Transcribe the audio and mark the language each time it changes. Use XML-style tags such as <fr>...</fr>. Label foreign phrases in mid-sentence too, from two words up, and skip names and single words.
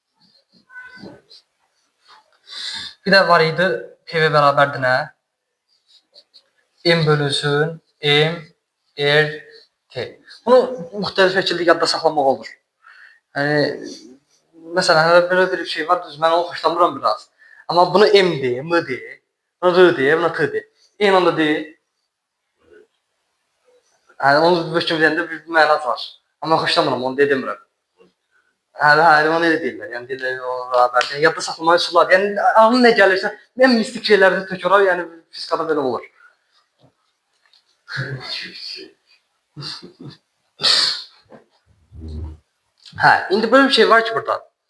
<az>Bir də var idi, PV bərabərdir nə? M bölünsün, M, R, T. Bunu müxtəlif şəkildə yadda saxlamaq olur. Yəni, məsələn, belə bir şey var, düz, mən onu xoşlamıram biraz. Amma bunu M de, M de, bunu R de, buna T de. Eyni anda de. Yəni, onu hökm edəndə bir mənası var. Amma xoşlamıram, onu demirəm. Hə, onu elə deyirlər. Yəni, deyirlər, o bərabər. Yəni, yadda saxlamağı üsullar. Yəni, ağlına nə gəlirsə, ən mistik şeylərdə təkrar, yəni, fizikada belə olur. Hə, indi böyle bir şey var ki burada.</az>